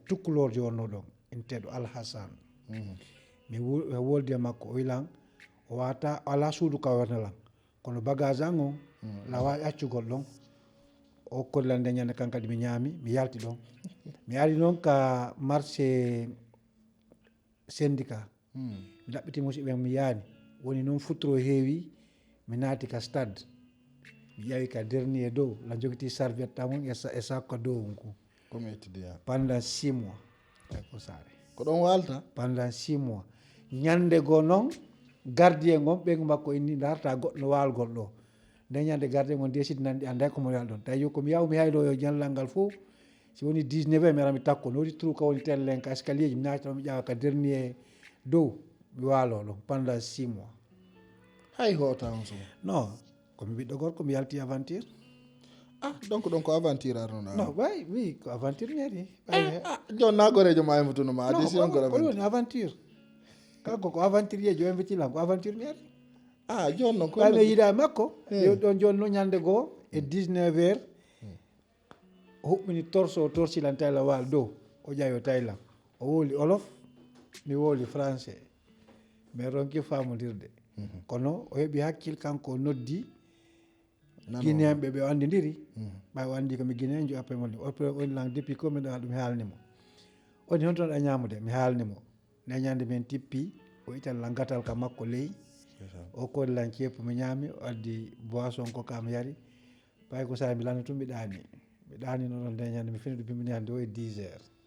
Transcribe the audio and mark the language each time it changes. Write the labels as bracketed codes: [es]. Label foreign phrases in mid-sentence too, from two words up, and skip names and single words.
[ff] tukkulorjo wonno ɗon inteɗo Alhassane mi woldi e makko o wilan o wata ala suudu ka wernalan kono bagage an o la wawi accugol ɗon o kollande ñande kan kadi mi ñaami mi yalti ɗon mi ari noon ka marché syndicat mi ɗaɓɓiti musidɓe mi yaani woni noon futuro heewi mi naati ka stade mi ƴawi ka dernier dow la jogiti serviette tamum e sac ka dow on ko [fr] comme étudiant pendant 6 mois [ff] ko sare ko ɗon walta [fr] pendant 6 mois [ff] ñande goo noon gardien gon ɓeygu makko inni darta goɗɗo no walgol ɗo nde ñande gardien gon décide nanɗi anday komo yal ɗon tawi komi yaw mi haylo yo ñallal ngal fof si woni 19 mi ara mi takko no woni trou ka woni tellen ka escalier ji mi naati ɗon mi ƴawa ka dernier dow mi waalo ɗon [fr] pendant 6 mois [ff] hay hota on suma non komi ɓiɗɗo gorko mi yalti aventure donc ɗon ko aventure arnoɗa non way oui ko aventure miyari jon nagorejo ma embutuno ma adi si on ko woni aventure kanko ko aventurier jo invitilam ko aventure miyari jon noon ko ɓayɓe yiida makko ɗon joni noon ñande goo e 19 heures o huɓɓini torse o torsilan tayla wal dow o ƴawi o taylan o wooli olof mi wooli français mais ronki famodirde kono o heeɓi hakkille kanko o noddi guinéen ɓe o andidiri ɓay o andi komi guinéen jo après moni woni lan [fr] depuis combien de [ff] ɗum mi haalnimo woni honto ɗa ñamude mi haalnimo neñande min tippi o itanlan gatal ka makko ley o kollan ceppu mi ñaami o addi boisson ko kam yari ɓay ko sa mi lana tum mi ɗani noon ndeñande mi fini ɗum piminande o e 10 heures